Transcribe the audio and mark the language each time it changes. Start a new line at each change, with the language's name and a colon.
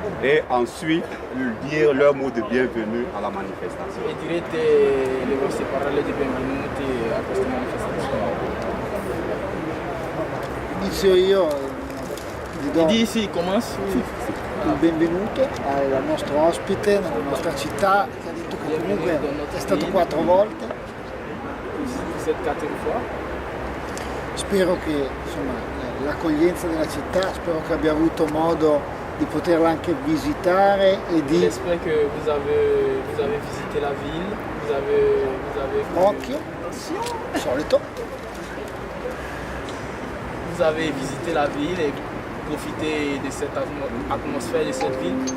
French: et ensuite dire leur mot de bienvenue à la manifestation.
Italian: e direte le vostre parole di benvenuti a questa manifestazione. Inizio io, vi do Di sì, commence. il benvenuto al nostro ospite nella nostra città, che ha detto che comunque è stato 4 volte.
French: Cette 4 fois.
Italian: Spero che insomma, l'accoglienza della città, spero che abbia avuto modo di poterla anche visitare e di
French: J'espère que vous avez visité la ville, vous avez occhio, solito, vous avez visité la ville et profité de cette atmosphère de cette ville.